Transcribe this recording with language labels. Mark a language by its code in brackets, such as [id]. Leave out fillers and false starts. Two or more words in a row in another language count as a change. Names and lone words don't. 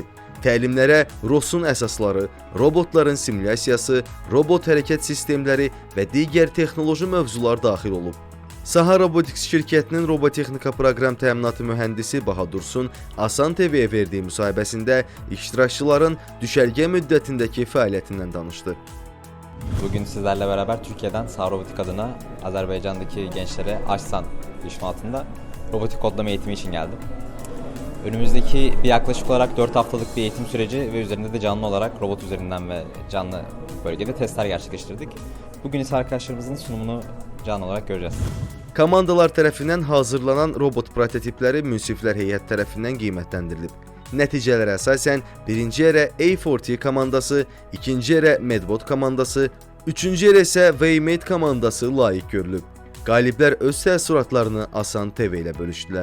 [az] Təlimlərə ROS-un əsasları, robotların simulyasiyası, robot hərəkət sistemləri və digər texnoloji mövzular daxil olub. Saha Robotics şirkətinin robotexnika proqram təminatı mühəndisi Bahadursun Asan TV-yə verdiyi müsahibəsində iştirakçıların düşərgə müddətindəki fəaliyyətindən danışdı. [tr] Bugün sizlerle beraber Türkiye'den Saha Robotik adına Azerbaycan'daki gençlere Aşsan ismi altında robotik kodlama eğitimi için geldim. Önümüzdeki bir yaklaşık olarak 4 haftalık bir eğitim süreci ve üzerinde de canlı olarak robot üzerinden ve canlı bölgede testler gerçekleştirdik. Bugün ise arkadaşlarımızın sunumunu canlı olarak göreceğiz. [az] Komandalar tərəfindən hazırlanan robot prototipləri münsiflər heyət tərəfindən qiymətləndirilib. Nəticələrə əsasən birinci yerə A40 komandası, ikinci yerə Medbot komandası, üçüncü yerə isə Waymate komandası layiq görülüb. Qaliblər öz təəssüratlarını Asan TV ilə bölüşdülər.